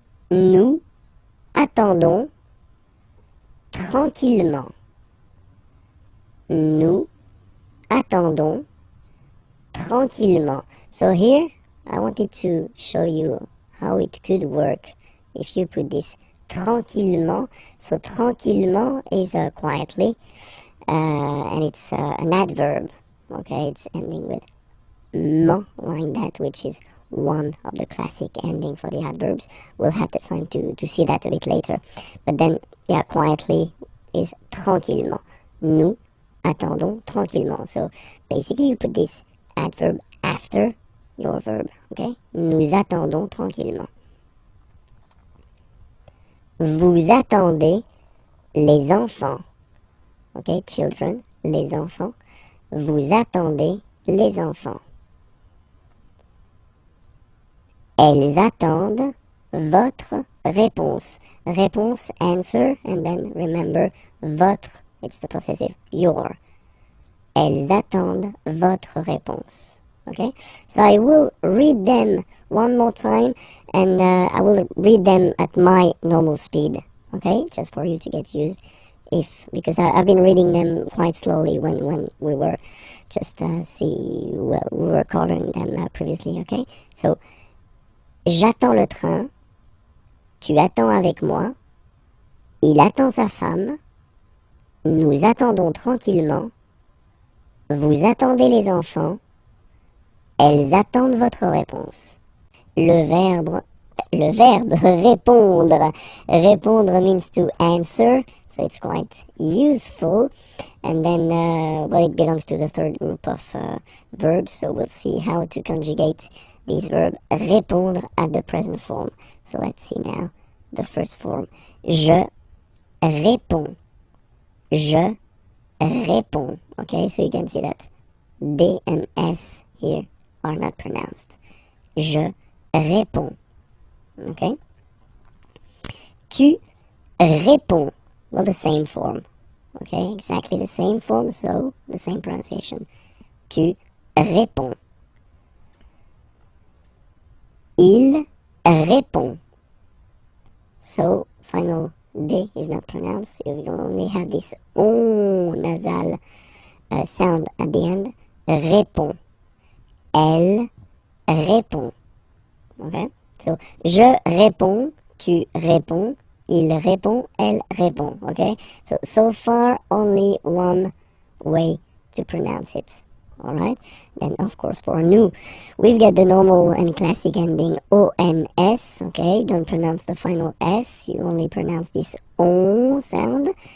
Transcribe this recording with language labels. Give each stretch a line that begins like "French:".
French: Nous attendons tranquillement. Nous attendons tranquillement.
English: So here, I wanted to show you how it could work if you put this tranquillement. So tranquillement is quietly, and it's an adverb. Okay, it's ending with ment, like that, which is one of the classic ending for the adverbs. We'll have the time to see that a bit later. But then, yeah, quietly is tranquillement.
French: Nous attendons tranquillement.
English: So basically you put this adverb after your verb, okay?
French: Nous attendons tranquillement. Vous attendez les enfants.
English: Okay, children,
French: les enfants. Vous attendez les enfants. Elles attendent votre réponse.
English: Réponse, answer, and then remember, votre, it's the possessive, your.
French: Elles attendent votre réponse.
English: Okay, so I will read them one more time, and I will read them at my normal speed. Okay, just for you to get used. Because I've been reading them quite slowly when we were just we were covering them previously. Okay, so
French: j'attends le train, tu attends avec moi, il attend sa femme, nous attendons tranquillement, vous attendez les enfants, elles attendent votre réponse. Le verbe répondre.
English: Répondre means to answer, so it's quite useful. And then, it belongs to the third group of verbs, so we'll see how to conjugate this verb répondre at the present form. So let's see now the first form.
French: Je réponds. Je réponds.
English: Okay, so you can see that D and S here are not pronounced.
French: Je réponds.
English: Okay?
French: Tu réponds.
English: Well, the same form. Okay, exactly the same form, so the same pronunciation.
French: Tu réponds. Il répond.
English: So, final D is not pronounced. You only have this on nasal sound at the end.
French: Répond. Elle répond.
English: Okay?
French: So, je réponds, tu réponds, il répond, elle répond.
English: Okay? So far, only one way to pronounce it. Alright? Then, of course, for nous, we've got the normal and classic ending ONS. Okay? Don't pronounce the final S. You only pronounce this on sound.